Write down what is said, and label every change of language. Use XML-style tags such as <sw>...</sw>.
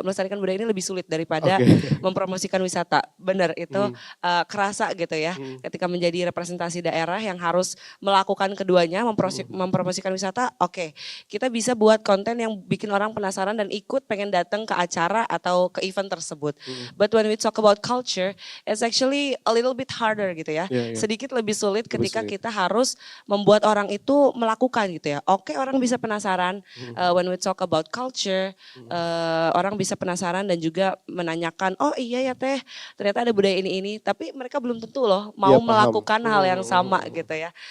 <id>Melestarikan budaya ini lebih sulit daripada mempromosikan wisata. Benar itu kerasa gitu ya. Ketika menjadi representasi daerah yang harus melakukan keduanya, mempromosikan wisata, oke. Kita bisa buat konten yang bikin orang penasaran dan ikut pengen datang ke acara atau ke event tersebut.</id> <en>But when we talk about culture, it's actually a little bit harder</en> <id>gitu ya. Sedikit lebih sulit ketika kita harus membuat orang itu melakukan gitu ya. Oke, orang bisa penasaran</id> <en>when we talk about culture,</en> <id>orang bisa penasaran dan juga menanyakan, oh iya ya teh, ternyata ada budaya ini. Tapi mereka belum tentu loh mau melakukan hal yang sama gitu ya.</id>